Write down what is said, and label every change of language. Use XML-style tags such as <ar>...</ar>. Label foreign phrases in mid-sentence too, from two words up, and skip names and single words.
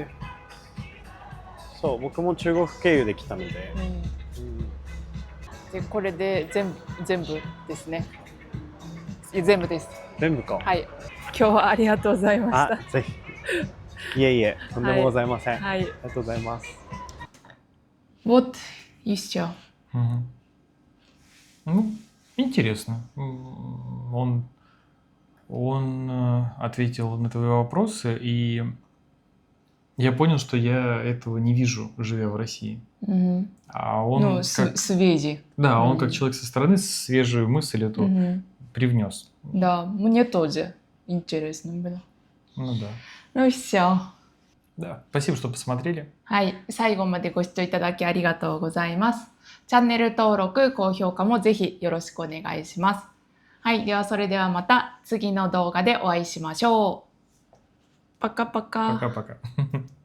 <ja>そう僕も中国経由で来たので、でこれで全部ですね。全部です。全部か。はい。今日はありがとうございました。ぜひ。いえいえ、とんでもございません。はい。ありがとうございます。</ja> <ru>Вот еще. Ну, интересно. Он ответил на твои вопросы, и я понял, что я этого не вижу, живя в России. А он свежий. Да, он как человек со стороны свежую мысль эту привнес. Да, мне тоже интересно было. Ну да. Ну все. Да, спасибо, что посмотрели.</ru> <ja>はい、最後までご視聴いただきありがとうございます。チャンネル登録、高評価もぜひよろしくお願いします。はい、ではそれではまた次の動画でお会いしましょう。パカパカ。</ja> <ru>Пока-пока.</ru>